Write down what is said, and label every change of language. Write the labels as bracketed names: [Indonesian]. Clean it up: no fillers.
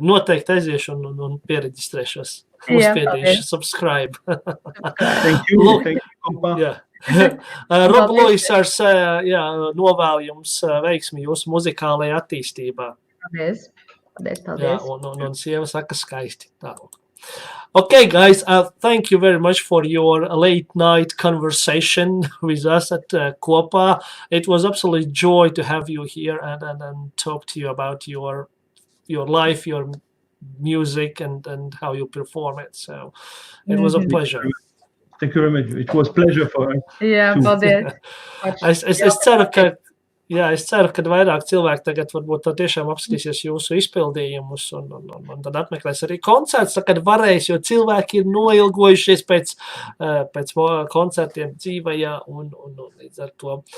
[Latvian] Noteikti aiziešu un piereģistrēšos. Uzspiedīšu subscribe. [English] Thank you. Thank you, KOPĀ. [Latvian] Rob Lewis novēl jums veiksmi jūsu muzikālajā attīstībā. Paldies. Un sieva saka skaisti. [English] Okay, guys, thank you very much for your late night conversation with us at KOPΑ. It was absolutely joy to have you here and talk to you about your life, your music, and how you perform it. So it was a pleasure. Thank you very much. It was a pleasure for us. [Latvian] Jā, paldies. Es ceru, Jā, es ceru, ka vairāk cilvēki tagad varbūt tā tiešām apskatīsies jūsu izpildījumus un tad apmeklēs arī koncerts, kad varēs, jo cilvēki ir noilgojušies pēc koncertiem dzīvajā un līdz ar to.